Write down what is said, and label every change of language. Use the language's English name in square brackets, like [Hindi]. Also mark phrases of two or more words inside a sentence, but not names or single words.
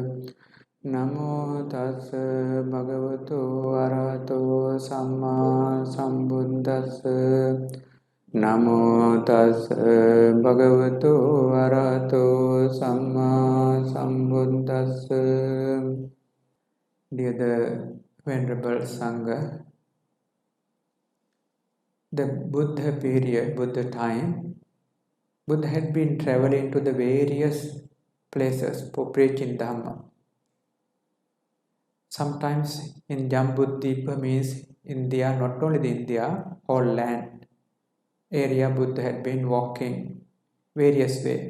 [Pali] Namo tassa bhagavato arahato samma sambuddhassa. Namo tassa bhagavato arahato samma sambuddhassa. [English] Dear the Venerable Sangha, the Buddha period, Buddha time, Buddha had been traveling to the various places for preaching Dhamma. Sometimes in Jambudvipa means India, not only the India, whole land area Buddha had been walking various ways.